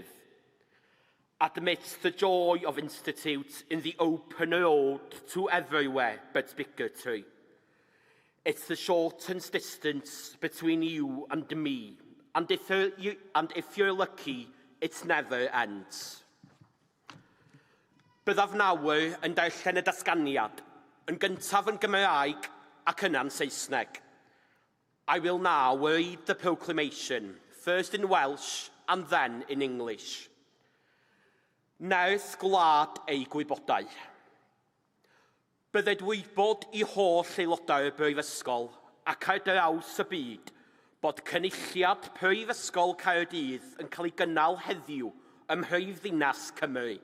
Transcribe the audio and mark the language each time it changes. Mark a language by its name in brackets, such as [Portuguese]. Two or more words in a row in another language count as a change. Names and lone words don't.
[English] Admits the joy of institute in the open road to everywhere but bigotry. It's the shortens distance between you and me, and if you're lucky, it never ends. [Welsh] Byddaf nawr yn darllen y datganiad, yn gyntaf yn Gymraeg ac yna'n Saesneg. [English] I will now read the proclamation, first in Welsh and then in English. [Welsh] Nerth gwlad ei gwybodau. Bydded wybod I holl aelodau'r Brifysgol ac ar draws y byd bod cynulliad Prifysgol Caerdydd yn cael ei gynnal heddiw ym mhrifddinas Cymru.